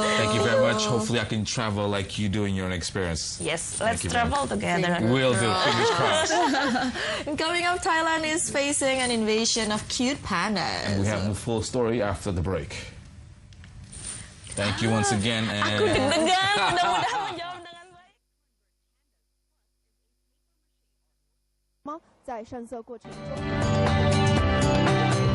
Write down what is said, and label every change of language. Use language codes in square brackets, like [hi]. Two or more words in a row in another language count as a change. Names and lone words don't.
[en] Thank you very much. Hopefully I can travel like you do in your experience. Yes, let's travel together. We'll do. Fingers crossed. And coming up, Thailand is facing an invasion of cute pandas. And we have the full story after the break. Thank you once again. [id] Aku deg-degan, mudah-mudahan menjawab dengan baik. [zh] 在上色过程中。